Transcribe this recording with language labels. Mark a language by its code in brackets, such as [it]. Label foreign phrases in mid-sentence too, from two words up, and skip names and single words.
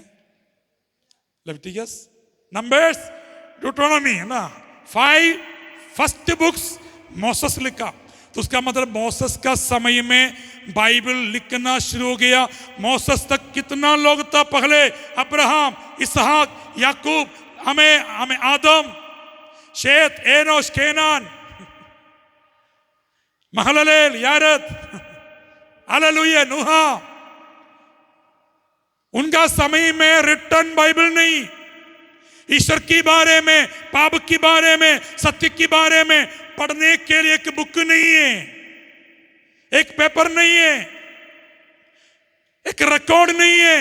[hi] लेविटिकस, नंबर्स, ड्यूटोनॉमी, है ना। 5 [en] first books [hi] मोसेस लिखा। तो उसका मतलब मोसेस का समय में बाइबल लिखना शुरू हो गया। मोसेस तक कितना लोग था पहले? अब्राहम, इसहाक, याकूब, हमें आदम, शेत, एनोश, केनान, महललेल, यारद, हालेलुया, नूहा। उनका समय में [en] written Bible [hi] नहीं। ईश्वर के बारे में, पाप के बारे में, सत्य के बारे में पढ़ने के लिए एक बुक नहीं है, एक पेपर नहीं है, एक रिकॉर्ड नहीं है।